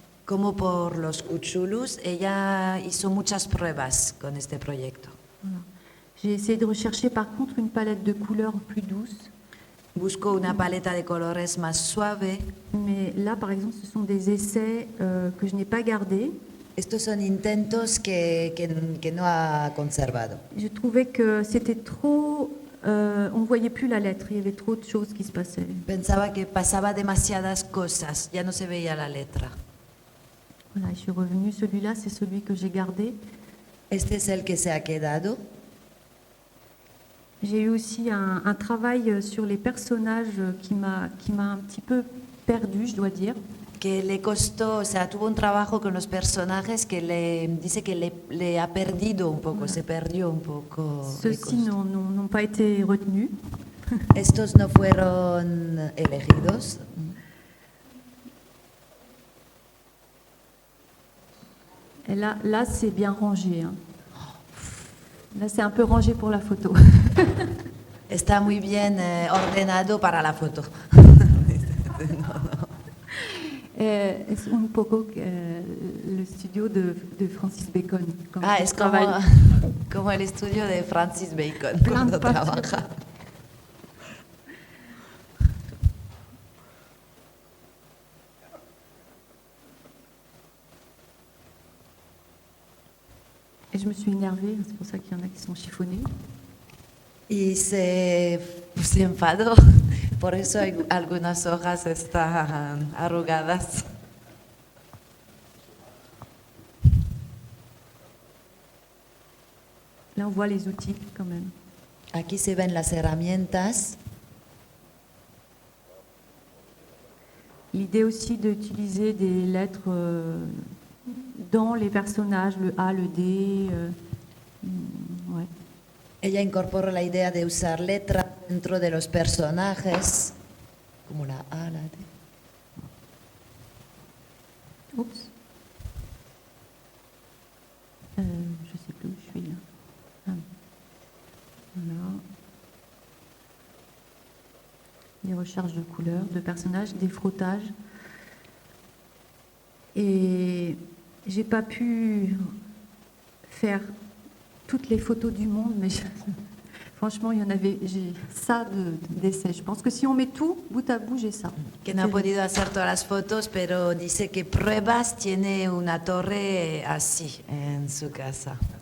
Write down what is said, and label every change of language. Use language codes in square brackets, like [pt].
[es] Como por los Cuchulus, ella hizo muchas pruebas con este proyecto. [fr] Voilà. J'ai essayé de rechercher par contre une palette de couleurs plus douce. [es] Buscó una paleta de colores más suave. [fr] Mais là, par exemple, ce sont des essais que je n'ai pas gardés. [es] Estos son intentos que no ha conservado. [fr] Je trouvais que c'était trop... on ne voyait plus la lettre, il y avait trop de choses qui se passaient. [es] Pensaba que pasaba demasiadas cosas, ya no se veía la letra. [fr] Voilà, je suis revenue. Celui-là, c'est celui que j'ai gardé. [es] Este es el que se ha quedado. [fr] J'ai eu aussi un travail sur les personnages qui m'a un petit peu perdue, je dois dire. [es] Que le costó, o sea, tuvo un trabajo con los personajes que dice que le ha perdido un poco, se perdió un poco. [fr] Ceux-ci n'ont pas été retenus. [es] Estos no fueron elegidos. [fr] Et là c'est bien rangé. Hein. Là, c'est un peu rangé pour la photo. [es] Está muy bien ordenado para la foto. Es un poco [fr] le studio [es] de Francis Bacon. Es como el estudio de Francis Bacon [fr] Plein [es] cuando trabaja. [fr] Et je me suis énervée, c'est pour ça qu'il y en a qui sont chiffonnés. [es] Y se enfadó, por eso algunas hojas están arrugadas. [fr] Là, on voit les outils quand même. [es] Aquí se ven las herramientas. [fr] L'idée aussi d'utiliser des lettres dans les personnages, le A, le D. Ouais. [es] Ella incorporó la idea de usar letras dentro de los personajes, como la A, la D. [fr] Oups. Je ne sais plus où je suis là. Ah. Voilà. recherches de couleurs, de personnages, des frottages. Et j'ai pas pu faire toutes les photos du monde, mais franchement, il y en avait, j'ai ça d'essais. Je pense que si on met tout bout à bout, j'ai ça. [es] Que no ha podido hacer todas las fotos, pero dice que pruebas tiene una torre así en su casa.